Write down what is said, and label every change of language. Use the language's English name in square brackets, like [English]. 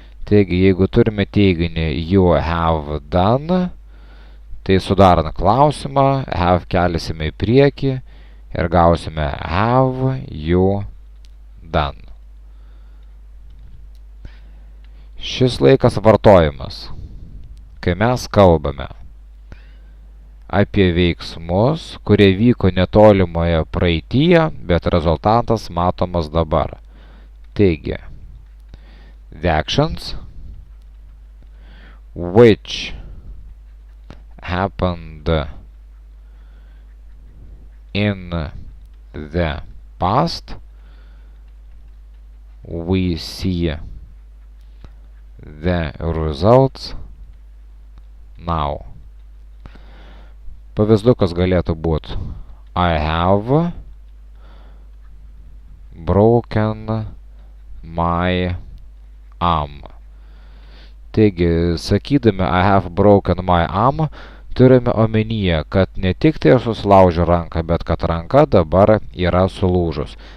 [Lithuanian] Taigi, jeigu turime teiginį [English] you have done, [Lithuanian] tai sudarant klausimą, have kelsime į priekį ir gausime [English] have you done. [Lithuanian] Šis laikas vartojamas, kai mes kalbame apie veiksmus, kurie vyko netolimoje praeityje, bet rezultatas matomas dabar. Taigi, [English] the actions which happened in the past, we see the results now. [Lithuanian] Pavyzdukas galėtų būti [English] I have broken my arm. [Lithuanian] Taigi, sakydami [English] I have broken my arm, [Lithuanian] turime omenyje, kad ne tik tai susilaužiu ranką, bet kad ranka dabar yra sulūžus.